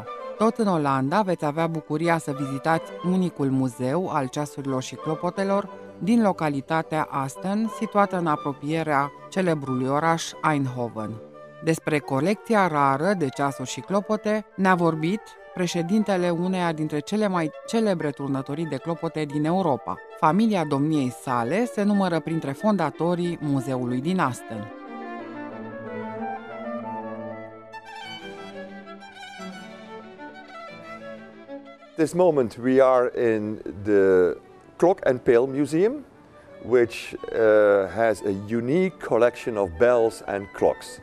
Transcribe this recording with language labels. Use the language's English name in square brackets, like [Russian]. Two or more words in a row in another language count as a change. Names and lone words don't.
[Romanian] Tot în Olanda veți avea bucuria să vizitați unicul muzeu al ceasurilor și clopotelor din localitatea Asten, situată în apropierea celebrului oraș Eindhoven. Despre colecția rară de ceasuri și clopote ne-a vorbit președintele uneia dintre cele mai celebre turnătorii de clopote din Europa. Familia domniei sale se numără printre fondatorii muzeului din Asten. [English] This moment we are in the Klok Peel Museum, which has a unique collection of bells and clocks.